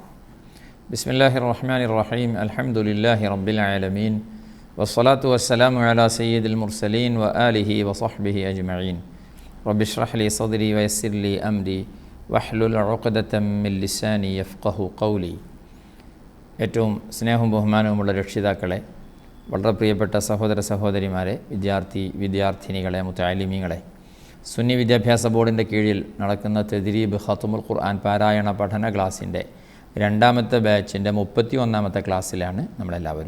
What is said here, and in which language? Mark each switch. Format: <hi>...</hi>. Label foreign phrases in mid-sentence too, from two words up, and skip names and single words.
<ar>بسم الله الرحمن الرحيم. الحمد لله رب العالمين والصلاة والسلام على سيد المرسلين وآله وصحبه أجمعين. رب اشرح لي صدري ويسر لي أمري واحلل عقدة من لساني يفقه قولي.</ar> <ml>ഏറ്റവും സ്നേഹവും ബഹുമാനവുമുള്ള രക്ഷിതാക്കളെ, വളരെ പ്രിയപ്പെട്ട സഹോദര സഹോദരിമാരെ, വിദ്യാർത്ഥിനികളെ, മുതഅല്ലിമീങ്ങളെ, സുന്നി വിദ്യാഭ്യാസ ബോർഡിൻ്റെ കീഴിൽ നടക്കുന്ന തദ്രീബ് ഖത്മുൽ ഖുർആൻ പാരായണ പഠന ക്ലാസ്സിൻ്റെ രണ്ടാമത്തെ ബാച്ചിൻ്റെ 31ാമത്തെ ക്ലാസ്സിലാണ് നമ്മളെല്ലാവരും.</ml>